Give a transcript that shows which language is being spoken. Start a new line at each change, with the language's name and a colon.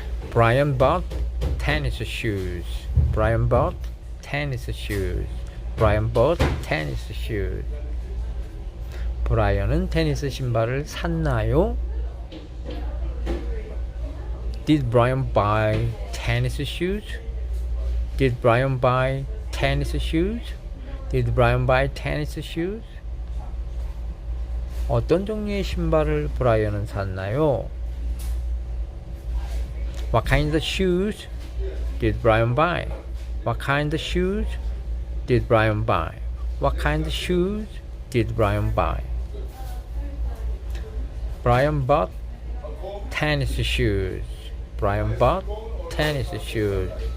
English: Brian bought tennis shoes. Brian bought tennis shoes. Brian bought tennis shoes.
Korean: 브라이언은 테니스 신발을 샀나요?
English: Did Brian buy tennis shoes? Did Brian buy tennis shoes? Did Brian buy tennis shoes?
Korean: 어떤 종류의 신발을 브라이언은 샀나요?
English: What kind of shoes did Brian buy? What kind of shoes did Brian buy? What kind of shoes did Brian buy? Brian bought tennis shoes. Brian bought tennis shoes.